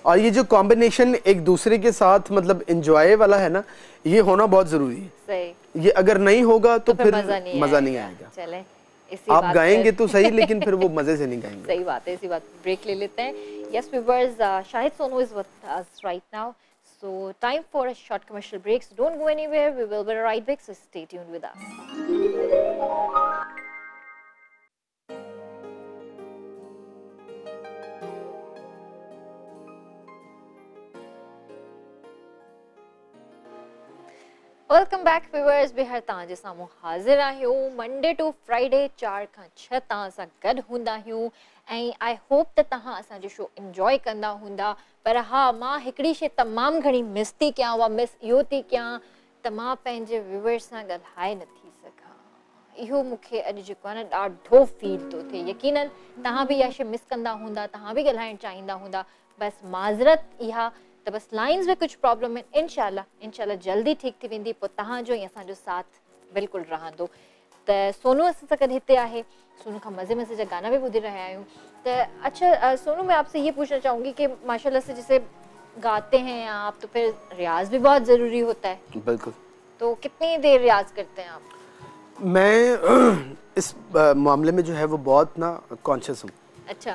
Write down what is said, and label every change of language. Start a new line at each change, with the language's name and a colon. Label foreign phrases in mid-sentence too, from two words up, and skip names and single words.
Hindi: और ये जो कॉम्बिनेशन एक दूसरे के साथ मतलब एंजॉय वाला है ना, ये होना बहुत जरूरी है। सही। ये अगर नहीं होगा तो फिर मजा नहीं आएगा। चले, आप गाएंगे तो सही लेकिन फिर वो मजे से नहीं गाएंगे। सही बात है, इसी बात पे ब्रेक ले लेते हैं।
English: yes viewers, Shahid Sonu is with us right now, so time for a short commercial break, so don't go anywhere, we will be right back, so stay tuned with us.
Sindhi: वेलकम बैक व्यूअर्स, बिहार तव्हांजे साम्हूं हाज़िर आहियूं
English: Monday to Friday
Sindhi: 4 खां 6 तव्हां सां गॾु हूंदा आहियूं ऐं
English: I hope
Sindhi: त तव्हां असांजो शो इंजॉय कंदा हूंदा। पर हा, मां हिकिड़ी शइ तमामु घणी मिस थी कयां, उहा मिस इहो थी कयां त मां पंहिंजे व्यूअर्स सां ॻाल्हाए नथी सघां। इहो मूंखे अॼु जेको आहे न ॾाढो फील थो थिए। यकीनन तव्हां बि इहा शइ मिस कंदा हूंदा, तव्हां बि ॻाल्हाइणु चाहींदा हूंदा। बसि माज़रत इहा त बस लाइन्स में
Hindi: कुछ प्रॉब्लम है,
Sindhi: इंशाल्लाह जल्दी ठीक थी वेंदी, पोइ तव्हांजो ऐं असांजो साथ बिल्कुलु रहंदो। त सोनू असां सां गॾु हिते आहे, सोनू खां मज़े मज़े जा गाना भी ॿुधी रहिया आहियूं।
Hindi: त अच्छा सोनू, मैं आपसे ये पूछना चाहूँगी कि माशाल्लाह से जैसे गाते हैं आप तो फिर रियाज भी बहुत ज़रूरी होता है। बिल्कुल। तो कितनी देर रियाज करते हैं आप? मैं इस मामले में जो है वो बहुत ना कॉन्शियस हूँ। अच्छा।